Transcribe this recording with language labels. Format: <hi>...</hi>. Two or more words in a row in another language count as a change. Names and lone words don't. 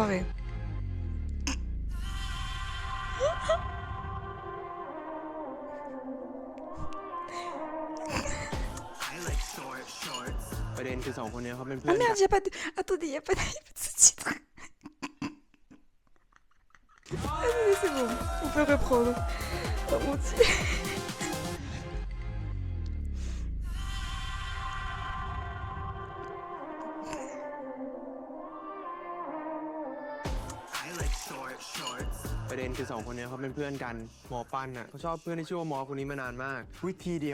<fr>Ah merde, y a pas de... Attendez, y a pas de sous-titres. Allez, c'est bon, on peut reprendre. Oh mon dieu.</fr> <th>ประเด็นคือ2 คนนี้เขาเป็นเพื่อนกันหมอปันน่ะเขาชอบเพื่อนที่ชื่อว่ามอสคนนี้มานานมากวิธีเดียว</th>